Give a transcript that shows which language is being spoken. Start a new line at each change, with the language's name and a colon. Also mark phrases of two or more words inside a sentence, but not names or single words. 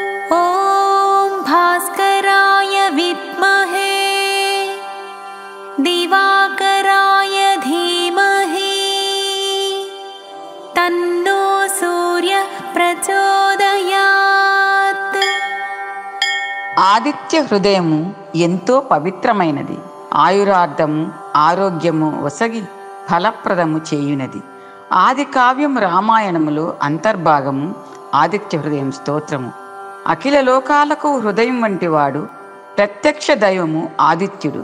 Sanskrit: ॐ भास्कराय विद्महे दिवाकराय धीमहि तन्नो सूर्यः प्रचोदयात्।
Telugu: ఆదిత్య హృదయము ఎంతో పవిత్రమైనది. ఆయురార్థము ఆరోగ్యము వసగి ఫలప్రదము చేయునది. ఆది కావ్యం రామాయణములో అంతర్భాగము ఆదిత్య హృదయం స్తోత్రము. అఖిల లోకాలకు హృదయం వంటివాడు ప్రత్యక్ష దైవము ఆదిత్యుడు.